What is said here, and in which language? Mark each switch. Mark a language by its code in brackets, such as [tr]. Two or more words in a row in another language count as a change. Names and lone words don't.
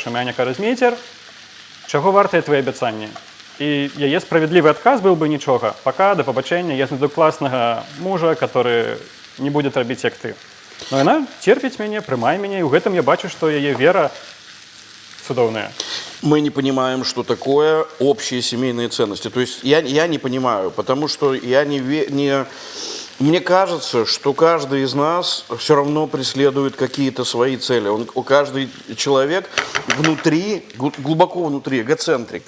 [be] І Аня кажа: «Змейцер, чаго вартыя твои абяцанні?» І яе справядлівы адказ быў бы: нічога, пока, да пабачэння, я знайду класнага мужа, который не будзе рабіць як ты. Но яна церпіць мяне, прымае мяне, і ў гэтым я бачу, што яе вера цудоўная. [ru] Мы не понимаем, что такое общие семейные ценности. То есть я не понимаю, потому что мне кажется, что каждый из нас все равно преследует какие-то свои цели. У каждый человек внутри, глубоко внутри, эгоцентрик.